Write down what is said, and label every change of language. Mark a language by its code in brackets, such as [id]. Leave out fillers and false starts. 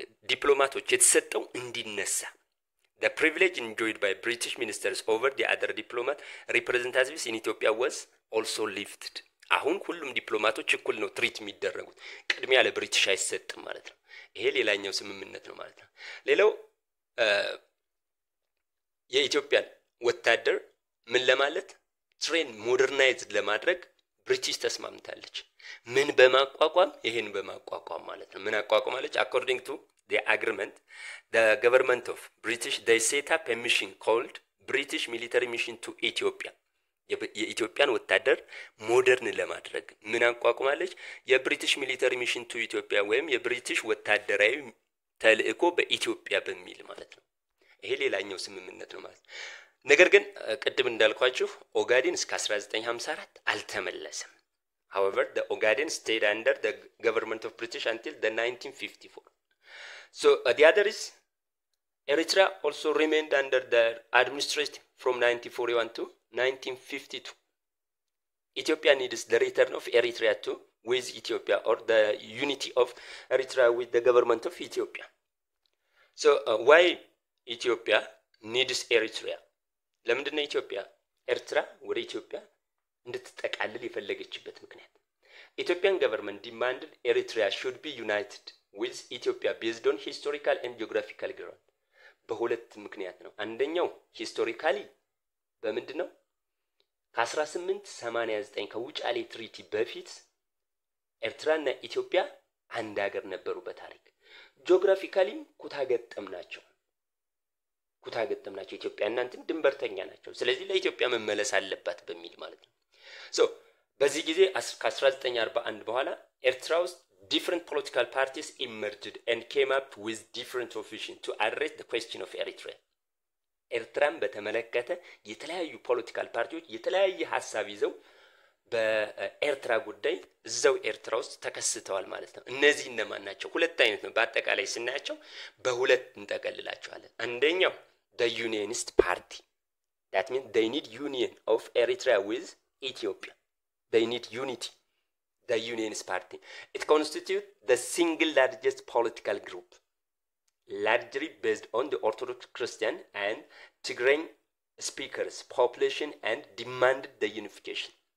[am] ዲፕሎማቶች የተሰጠው እንዲነሳ [en] the privilege enjoyed by British ministers over the other diplomat representatives in Ethiopia [am] was also lifted አሁን ሁሉም ዲፕሎማቶች እኩል ነው ትሪት የሚደረጉት ቅድሚያ ለብሪቲሽ አይሰጥም ማለት ነው። ይሄ ሌላኛው ስምምነት ነው ማለት ነው። ሌላው የኢትዮጵያን ወታደር ምን ለማለት ትሬን ሞደርናይዝድ ለማድረግ ብሪቲሽ ተስማምታለች። ምን በማቋቋም ይሄን በማቋቋም ማለት ነው። ምን አቋቋማለች? [en] according to the agreement the government of British they set up a mission called British military mission to Ethiopia [am] የኢትዮጵያን ወታደር ሞደርን ለማድረግ ምን አቋቋማለች? የብሪቲሽ ሚሊተሪ ሚሽን ቱ ኢትዮጵያ ወይም የብሪቲሽ ወታደራዊ ተልእኮ በኢትዮጵያ በሚል ማለት ነው። ይሄ ሌላኛው ስምምነት ነው ማለት። ነገር ግን ቅድም እንዳልኳችሁ ኦጋዴን እስከ 1954 አልተመለሰም። [en] However, the Ogaden stayed under the government of British until the 1954. So the other is Eritrea also remained under their administration from 1941 to 1952. Ethiopia needs the return of Eritrea to with Ethiopia or the unity of Eritrea with the government of Ethiopia. So why Ethiopia needs Eritrea? [am] ለምንድነው ኢትዮጵያ ኤርትራ ወደ ኢትዮጵያ እንድትጠቃለል የፈለገችበት ምክንያት? [en] Ethiopian government demanded Eritrea should be united with Ethiopia based on historical and geographical ground. [am] በሁለት ምክንያት ነው። አንደኛው ሂስቶሪካሊ በምንድነው ከ1889 ከውጫሌ ትሪቲ በፊት ኤርትራና ኢትዮጵያ አንድ ሀገር ነበሩ በታሪክ። ጂኦግራፊካሊም ኩታገጠም ናቸው ኢትዮጵያ እናንተም ድንበርተኛ ናቸው። ስለዚህ ለኢትዮጵያ መመለስ አለባት በሚል ማለት ነው። በዚህ ጊዜ ከ1941 በኋላ ኤርትራ ውስጥ [en] different political parties emerged and came up with different solutions to address the question of Eritrea. [am] ኤርትራን በተመለከተ የተለያዩ ፖለቲካል ፓርቲዎች የተለያየ ሐሳብ ይዘው በኤርትራ ጉዳይ እዛው ኤርትራ ውስጥ ተከስተዋል ማለት ነው። እነዚህ እነማን ናቸው? ሁለት አይነት ነው በአጠቃላይ ስናያቸው በሁለት እንጠቀልላቸዋለን። አንደኛው [en] the unionist party, that means they need union of Eritrea with Ethiopia. They need unity. The unionist party, it constitutes the single largest political group, largely based on the Orthodox Christian and Tigray speakers population and demanded the unification.